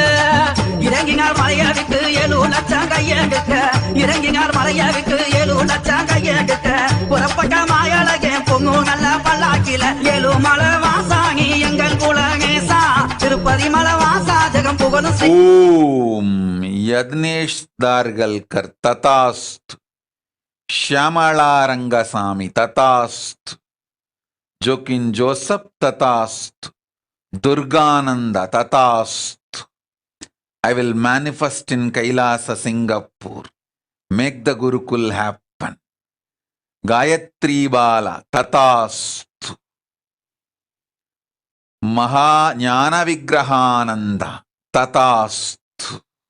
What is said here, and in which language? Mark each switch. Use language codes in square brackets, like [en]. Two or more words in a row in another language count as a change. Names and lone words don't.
[ta] இறங்கினார் மலையை விட்டு 7 லட்சம் கையெடுக்க இறங்கினார் மலையை விட்டு 7 லட்சம் கையெடுக்க புறப்பட்ட மாயழகே பொங்கு நல்ல பல்லாக்கில ஏழுமலை வாசாகி எங்கள் குலகேசா திருப்பதி மலை வாசா ஜெகம் புகழும் [sa] ஓம் யக்னேஷ் தார்கல்கர் ததாஸ்து श्यामला रंगसामी तथास्तु जोकिन जोसफ तथास्तु Durgananda Tatasthu. [en] I will manifest in Kailasa, Singapore. Make the Gurukul happen. [sa] Gayatri Bala Tatasthu. Maha Jnana Vigrahananda Tatasthu.